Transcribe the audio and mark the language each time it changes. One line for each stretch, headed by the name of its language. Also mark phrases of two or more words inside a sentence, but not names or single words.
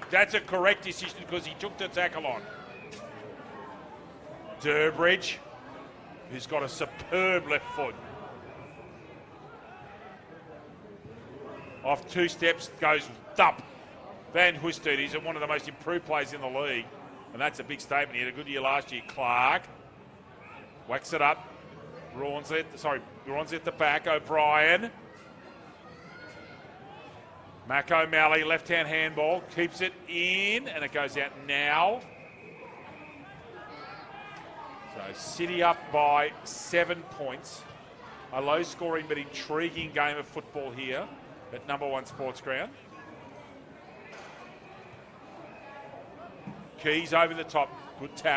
English: That's a correct decision because he took the tackle on. Durbridge, who's got a superb left foot. Off 2 steps, goes thump. Van Hoestedt is one of the most improved players in the league. And that's a big statement. He had a good year last year. Clark whacks it up. Rawns at the back. O'Brien. Mac O'Malley, left-hand handball. Keeps it in, and it goes out now. So City up by 7 points. A low-scoring but intriguing game of football here at number 1 Sports Ground. Keys over the top. Good tap.